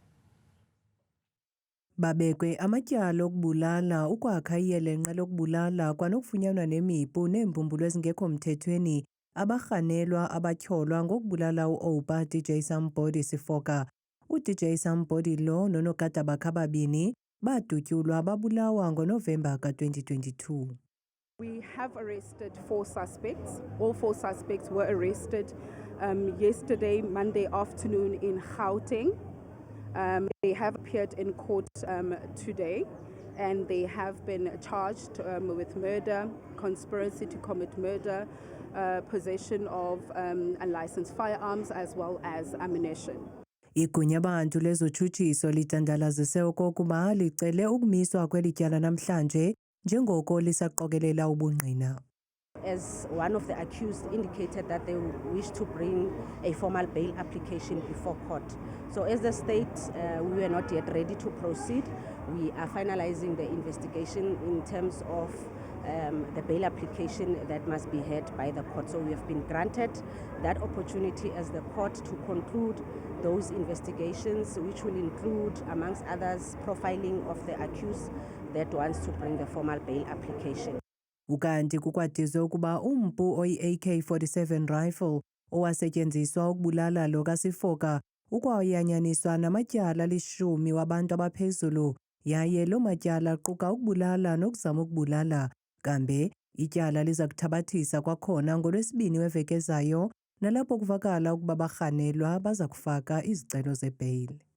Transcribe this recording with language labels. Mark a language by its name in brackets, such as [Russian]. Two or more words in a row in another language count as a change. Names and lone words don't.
[Xhosa] Babekwe amatyala okubulala, ukwakha iyelenqe lokubulala kwanokufunyanwa nemipu neembumbulu ezingekho mthethweni abarhanelwa abatyholwa ngokubulala u-Oupa DJ Sambodi Sifoka. U-DJ Sambodi lo nonogada bakhe ababini badutyulwa babulawa ngoNovemba ka-2022. [English] We have arrested 4 suspects. All 4 suspects were arrested yesterday, Monday afternoon in Gauteng. They have appeared in court today, and they have been charged with murder, conspiracy to commit murder, possession of unlicensed firearms as well as ammunition. [Xhosa] Igunya bantu lezotshutshiso litandalazise okokuba licele ukumiswa kweli tyala namhlanje njengoko lisaqokelela ubungqina. [English] As one of the accused indicated that they wish to bring a formal bail application before court. So as the state, we were not yet ready to proceed. We are finalizing the investigation in terms of the bail application that must be heard by the court. So we have been granted that opportunity as the court to conclude those investigations, which will include, amongst others, profiling of the accused that wants to bring the formal bail application. [Xhosa] Ukanti kukwadizwe ukuba umpu oyi-AK-47 rifle owasetyenziswa ukubulala lo kaSifoka ukwayanyaniswa namatyala 10 wabantu abaphezulu yaye lo matyala aquka ukubulala nokuzama ukubulala. Kambe ityala liza kuthabathisa kwakhona ngoLwesibini weveki ezayo nalapho kuvakala ukuba barhanelwa baza kufaka izicelo zebheyili.